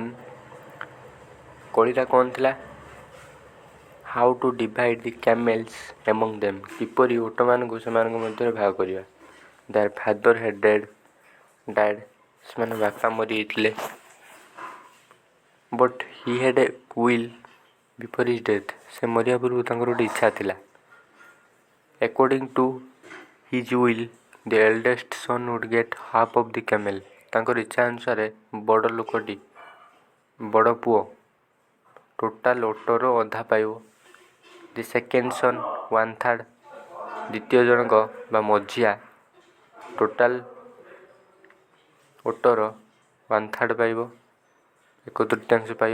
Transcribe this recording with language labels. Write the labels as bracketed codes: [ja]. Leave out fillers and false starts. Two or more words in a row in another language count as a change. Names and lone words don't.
[or] କଳିଟା କ'ଣ ଥିଲା? [en] how to divide the camels among them. [or] କିପରି ଓଟମାନଙ୍କୁ ସେମାନଙ୍କ ମଧ୍ୟରେ ଭାଗ କରିବା। [en] their father had died. [or] ସେମାନେ ବାପା ମରିଯାଇଥିଲେ। [en] but he had a will before his death. [or] ସେ ମରିବା ପୂର୍ବରୁ ତାଙ୍କର ଗୋଟେ ଇଚ୍ଛା ଥିଲା। [en] According to his will, the eldest son would get half of the camel। [or] ତାଙ୍କର ଇଚ୍ଛା ଅନୁସାରେ ବଡ଼ ଲୋକଟି, ବଡ଼ ପୁଅ ଟୋଟାଲ ଓଟର ଅଧା ପାଇବ। [en] the second son 1/3. [or] ଦ୍ୱିତୀୟ ଜଣକ ବା ମଝିଆ ଟୋଟାଲ ଓଟର 1/3 ପାଇବ, 1/3 ପାଇବ।